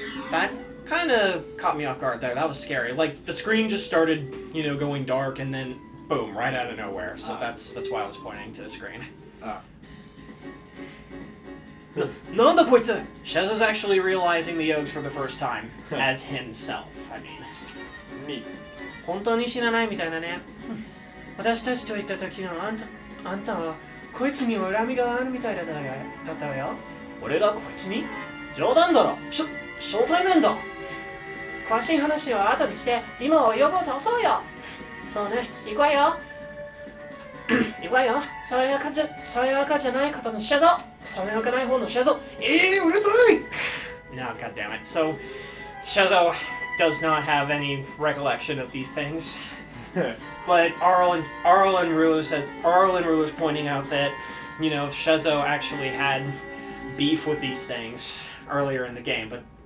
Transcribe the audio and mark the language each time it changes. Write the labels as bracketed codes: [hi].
[en] That kind of caught me off guard there. That was scary. Like, the screen just started, going dark, and then, boom, right out of nowhere. So that's why I was pointing to the screen. [ja] Nanda koitsu! [en] Schezo's actually realizing the Yogs for the first time, as himself, I mean. Neat. [ja] 本当に知らないみたいなね。私たちと行った時のあんたは、こいつに恨みがあるみたいだったわよ。俺がこいつに？冗談だろ。初対面だ。詳しい話は後にして、今はヨゴを倒そうよ。そうね、行くわよ。行くわよ。爽やかじゃない方のシャゾ。爽やかない方のシャゾ。うるさい。 [en] No, God damn it. So, Schezo does not have any recollection of these things. But Arle and Rulue is pointing out that, Schezo actually had beef with these things earlier in the game, but